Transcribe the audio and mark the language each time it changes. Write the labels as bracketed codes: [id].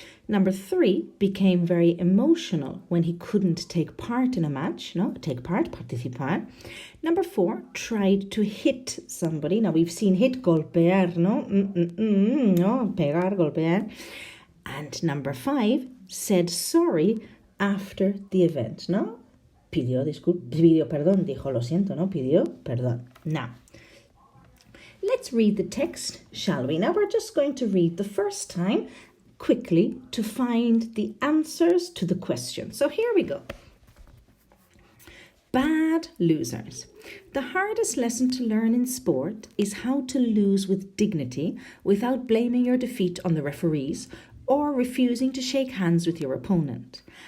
[en] Number 3, became very emotional when he couldn't take part in a match. [es] No, participar. [en] Number 4, tried to hit somebody. Now we've seen hit, [es] golpear, no? No, pegar, golpear. [en] And number 5, said sorry after the event, no? [es] Pidió perdón, dijo lo siento, no? Pidió perdón. [en] Now, let's read the text, shall we? Now we're just going to read the first time quickly to find the answers to the question. So here we go. Bad losers. The hardest lesson to learn in sport is how to lose with dignity without blaming your defeat on the referees or refusing to shake hands with your opponent.